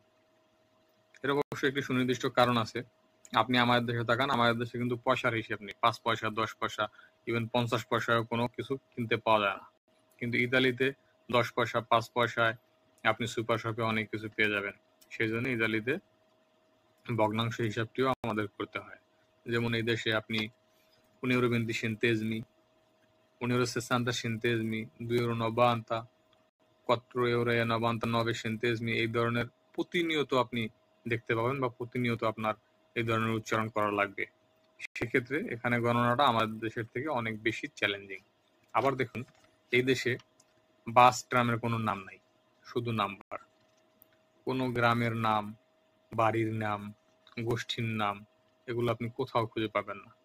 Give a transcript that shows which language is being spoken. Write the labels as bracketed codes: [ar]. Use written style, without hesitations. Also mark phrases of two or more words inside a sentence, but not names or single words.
[bn] এর অবশ্য একটি সুনির্দিষ্ট কারণ আছে। আপনি আমাদের দেশে তাকান, আমাদের দেশে কিন্তু পয়সার হিসেব নেই, 5 পয়সা, 10 পয়সা, ইভেন 50 পয়সায় কোনো কিছু কিনতে পাওয়া যায় না। কিন্তু ইতালিতে 10 পয়সা, 5 পয়সায় আপনি সুপার শপে অনেক কিছু পেয়ে যাবেন। সেই জন্য ইতালিতে ভগ্নাংশ হিসাবটিও আমাদের করতে হয়। যেমন এই দেশে আপনি [it] 1 euro 20 centesimi, 1 euro 60 centesimi, 2 euro 90, 4 euro e 99 centesimi, [bn] এই ধরনের প্রতিনিয়ত আপনি দেখতে পাবেন, বা প্রতিনিয়ত আপনার এই ধরনের উচ্চারণ করা লাগবে। সেক্ষেত্রে এখানে গণনাটা আমাদের দেশের থেকে অনেক বেশি চ্যালেঞ্জিং। আবার দেখুন, এই দেশে বাস ট্রামের কোনো নাম নাই, শুধু নাম্বার। কোনো গ্রামের নাম, বাড়ির নাম, গোষ্ঠীর নাম, এগুলো আপনি কোথাও খুঁজে পাবেন না।